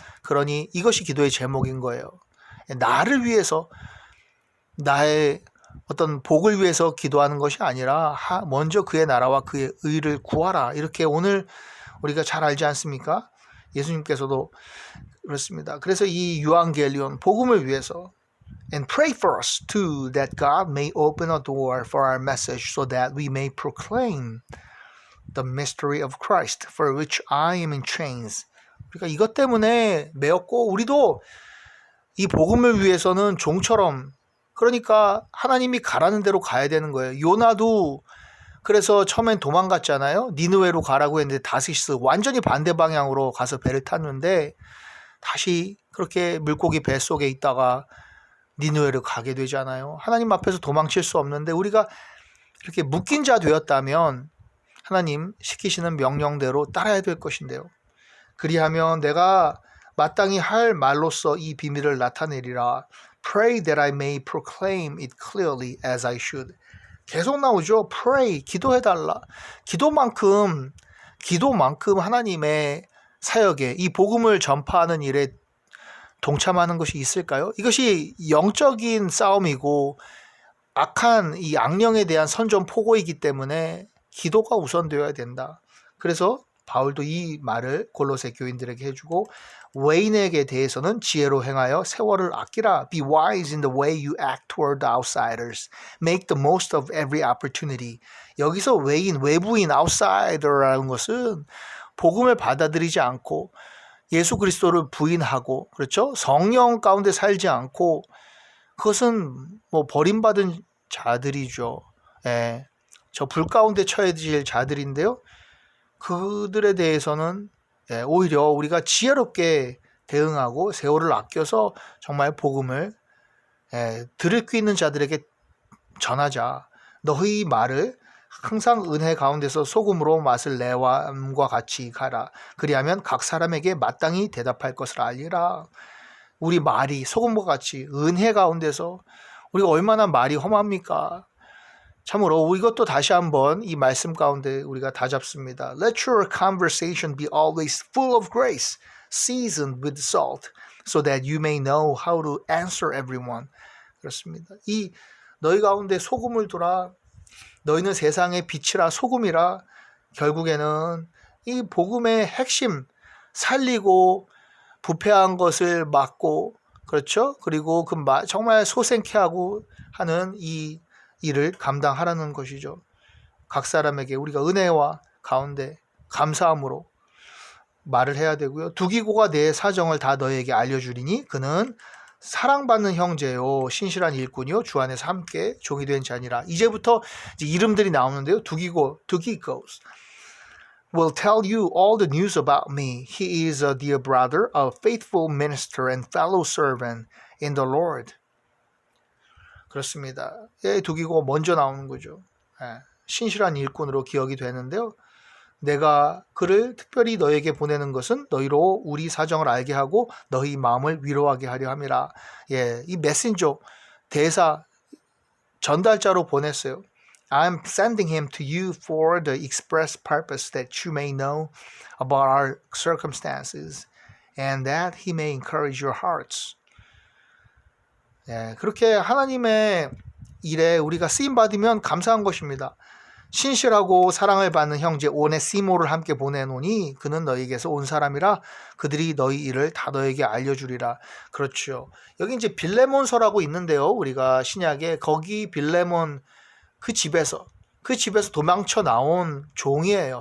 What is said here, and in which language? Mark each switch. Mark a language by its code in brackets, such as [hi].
[ko] 그러니 이것이 기도의 제목인 거예요. 나를 위해서, 나의 어떤 복을 위해서 기도하는 것이 아니라 먼저 그의 나라와 그의 의를 구하라. 이렇게 오늘 우리가 잘 알지 않습니까? 예수님께서도 그렇습니다. 그래서 이 유앙겔리온 복음을 위해서 [en] and pray for us too that God may open a door for our message so that we may proclaim the mystery of Christ for which I am in chains. [ko] 그러니까 이것 때문에 매었고 우리도 이 복음을 위해서는 종처럼 그러니까 하나님이 가라는 대로 가야 되는 거예요. 요나도 그래서 처음엔 도망갔잖아요. 니느웨로 가라고 했는데 다시스 완전히 반대 방향으로 가서 배를 탔는데 다시 그렇게 물고기 뱃속에 있다가 니느웨로 가게 되잖아요. 하나님 앞에서 도망칠 수 없는데 우리가 이렇게 묶인 자 되었다면 하나님 시키시는 명령대로 따라야 될 것인데요. 그리하면 내가 마땅히 할 말로써 이 비밀을 나타내리라. [en] Pray that I may proclaim it clearly as I should. [ko] 계속 나오죠. Pray, 기도해달라. 기도만큼 하나님의 사역에 이 복음을 전파하는 일에 동참하는 것이 있을까요? 이것이 영적인 싸움이고 악한 이 악령에 대한 선전포고이기 때문에 기도가 우선되어야 된다. 그래서 바울도 이 말을 골로새 교인들에게 해주고 외인에게 대해서는 지혜로 행하여 세월을 아끼라. [en] Be wise in the way you act toward outsiders. Make the most of every opportunity. [ko] 여기서 외인, 외부인, outsider라는 것은 복음을 받아들이지 않고 예수 그리스도를 부인하고 그렇죠? 성령 가운데 살지 않고 그것은 뭐 버림받은 자들이죠. 예. 저 불 가운데 처해질 자들인데요. 그들에 대해서는 오히려 우리가 지혜롭게 대응하고 세월을 아껴서 정말 복음을 들을 귀 있는 자들에게 전하자. 너희 말을 항상 은혜 가운데서 소금으로 맛을 내와 함과 같이 가라. 그리하면 각 사람에게 마땅히 대답할 것을 알리라. 우리 말이 소금과 같이 은혜 가운데서 우리가 얼마나 말이 험합니까? 참으로 이것도 다시 한번 이 말씀 가운데 우리가 다 잡습니다. [en] Let your conversation be always full of grace, seasoned with salt, so that you may know how to answer everyone. [ko] 그렇습니다. 이 너희 가운데 소금을 두라. 너희는 세상의 빛이라 소금이라. 결국에는 이 복음의 핵심 살리고 부패한 것을 막고 그렇죠? 그리고 그 정말 소생케 하고 하는 이 일을 감당하라는 것이죠. 각 사람에게 우리가 은혜와 가운데 감사함으로 말을 해야 되고요. 두기고가 내 사정을 다 너에게 알려주리니 그는 사랑받는 형제요 신실한 일꾼이요 주 안에서 함께 종이 된 자니라. 이제부터 이제 이름들이 나오는데요. [en] 두기고스 will tell you all the news about me. He is a dear brother, a faithful minister and fellow servant in the Lord. [ko] 그렇습니다. 두기고 먼저 나오는 거죠. 신실한 일꾼으로 기억이 되는데요. 내가 그를 특별히 너에게 보내는 것은 너희로 우리 사정을 알게 하고 너희 마음을 위로하게 하려 함이라. 이 메신저 대사 전달자로 보냈어요. [en] I'm sending him to you for the express purpose that you may know about our circumstances and that he may encourage your hearts. [ko] 그렇게 하나님의 일에 우리가 쓰임받으면 감사한 것입니다. 신실하고 사랑을 받는 형제 오네시모를 함께 보내노니 그는 너희에게서 온 사람이라 그들이 너희 일을 다 너에게 알려주리라. 그렇죠. 여기 이제 빌레몬서라고 있는데요. 우리가 신약에 거기 빌레몬 그 집에서 도망쳐 나온 종이에요.